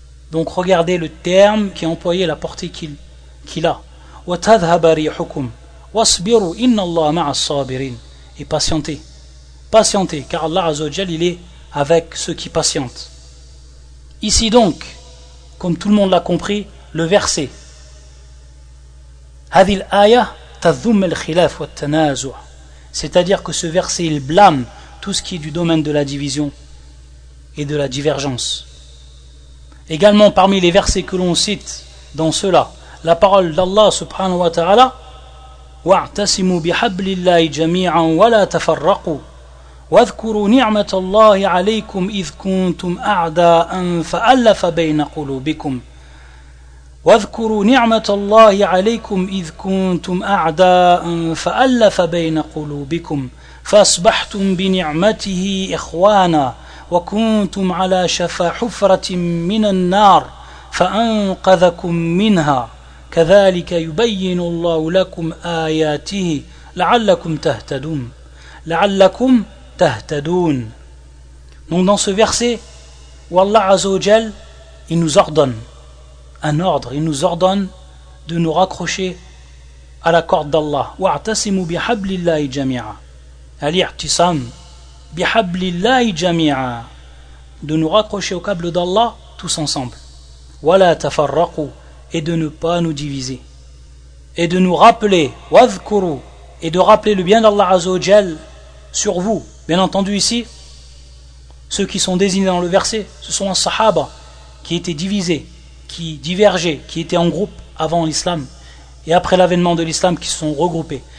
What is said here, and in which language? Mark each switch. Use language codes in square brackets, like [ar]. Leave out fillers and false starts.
[fr] Donc regardez le terme qui est employé, la portée qu'il a. [ar] وَتَذْهَبَ رِيحُكُمْ وَاصْبِرُوا إِنَّ اللَّهَ مَعَ الصَّابِرِينَ. [fr] Et patientez, patientez, car Allah Azzawajal, il est avec ceux qui patientent. Ici donc, comme tout le monde l'a compris, le verset [ar] هذه الآية تذم الخلاف والتنازع. [fr] C'est-à-dire que ce verset, il blâme tout ce qui est du domaine de la division et de la divergence. Également, parmi les versets que l'on cite dans cela, la parole d'Allah subhanahu wa ta'ala, [ar] وَاعْتَسِمُوا بِحَبْلِ اللَّهِ جَمِيعًا وَلَا تَفَرَّقُوا وَاذْكُرُوا نِعْمَةَ اللَّهِ عَلَيْكُمْ إِذْ كُنْتُمْ أَعْدَاءً فَأَلَّفَ بَيْنَ قُلُوبِكُمْ وَاذْكُرُوا نِعْمَةَ اللَّهِ عَلَيْكُمْ إِذْ كُنْتُمْ أَعْدَاءً فَأَلَّفَ بَيْنَ قُلُوبِكُمْ فَأَصْبَحْتُمْ بِنِعْمَتِهِ إِخْوَانًا وَكُنْتُمْ عَلَى شَفَا حُفْرَةٍ مِنَ النَّارِ فَأَنْقَذَكُمْ مِنْهَا كَذَلِكَ يُبَيِّنُ اللَّهُ لَكُمْ آيَاتِهِ لَعَلَّكُمْ تَهْتَدُونَ لَعَلَّكُمْ تَهْتَدُونَ. [fr] Donc dans ce verset où Allah Azza wa Jal, il nous ordonne un ordre, il nous ordonne de nous raccrocher à la corde d'Allah. [ar] واعتصموا بحبل الله جميعا. الاعتصام بحبل الله جميعا. [fr] De nous raccrocher au câble d'Allah tous ensemble. [ar] ولا تفرقوا. [fr] Et de ne pas nous diviser. Et de nous rappeler. [ar] واذكروا. [fr] Et de rappeler le bien d'Allah Azza wa Jal sur vous. Bien entendu ici, ceux qui sont désignés dans le verset, ce sont les sahaba qui étaient divisés, qui divergeaient, qui étaient en groupe avant l'islam et après l'avènement de l'islam, qui se sont regroupés.